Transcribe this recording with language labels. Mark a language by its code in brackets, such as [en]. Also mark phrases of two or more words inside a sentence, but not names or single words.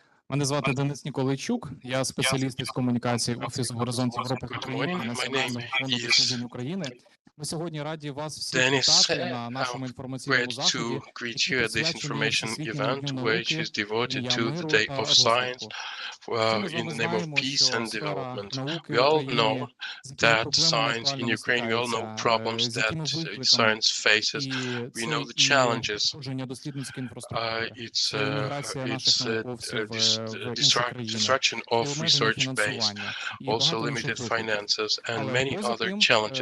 [uk] Мене звати Денис Ніколайчук, я спеціаліст із комунікації Офісу Горизонт Європи в Україні і Національного фонду досліджень України. Ми сьогодні раді вас всіх вітати на нашому інформаційному заході, який присвячений Всесвітньому дню науки, Дня миру та розвитку. [en] In the name of peace and development. We all know that science in Ukraine, we all know problems that science faces. We know the challenges. It's destruction of research base, also limited finances and many other challenges.